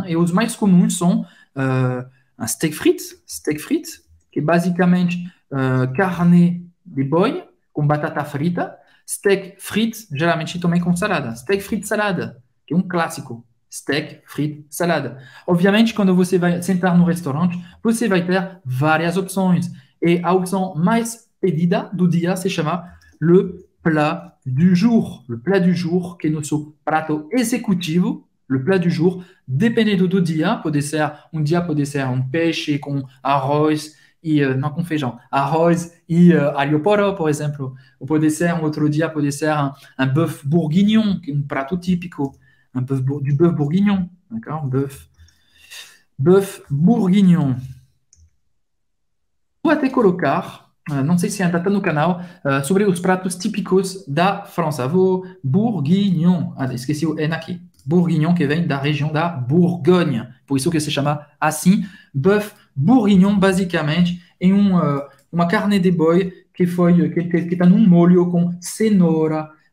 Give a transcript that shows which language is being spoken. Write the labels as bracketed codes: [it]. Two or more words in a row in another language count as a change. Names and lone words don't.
[pt] E os mais comuns são um steak frites, que é basicamente carne de boi com batata frita, steak frito, geralmente também com salada. Steak frito salada, que é um clássico. Steak frito salada. Obviamente, quando você vai sentar no restaurante, você vai ter várias opções. [fr] E a opção mais pedida do dia se chama le plat du jour. Le plat du jour, [pt] que é nosso prato executivo, [fr] le plat du jour, [pt] dependendo do dia, pode ser um peixe com arroz e não com feijão, arroz e alho poró, por exemplo. Ou pode ser um outro dia, pode ser [fr] un bœuf bourguignon, [pt] que é um prato típico, [fr] du bœuf bourguignon, d'accord? Bœuf bourguignon. [pt] Vou até colocar, não sei se ainda está no canal, sobre os pratos típicos da França. Vou bourguignon, esqueci o N aqui. Bourguignon, que vem da região da Borgonha. Por isso que se chama assim. Bœuf bourguignon, basicamente, é uma carne de boi que está num molho com cenoura.